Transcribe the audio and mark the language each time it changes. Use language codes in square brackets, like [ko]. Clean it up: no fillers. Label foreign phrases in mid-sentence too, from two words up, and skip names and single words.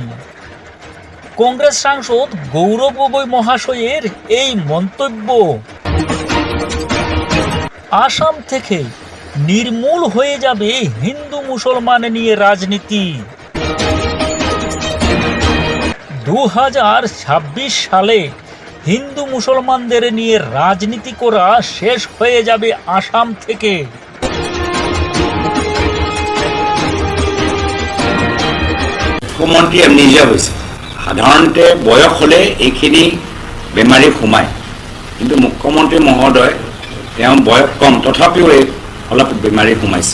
[bn] কংগ্রেস সাংসদ গৌরব গগৈ মহাশয়ের এই মন্তব্য আসাম থেকে নির্মূল হয়ে যাবে হিন্দু মুসলমান নিয়ে রাজনীতি। 2026 সালে হিন্দু মুসলমানদের নিয়ে রাজনীতি করা শেষ হয়ে যাবে আসাম থেকে। [as] মুখ্যমন্ত্ৰী নিজে হৈছে। সাধাৰণতে বয়স হ'লে এইখিনি বেমাৰী সোমায়, কিন্তু মুখ্যমন্ত্ৰী মহোদয় তেওঁ বয়স কম তথাপিও অলপ বেমাৰী সোমাইছে।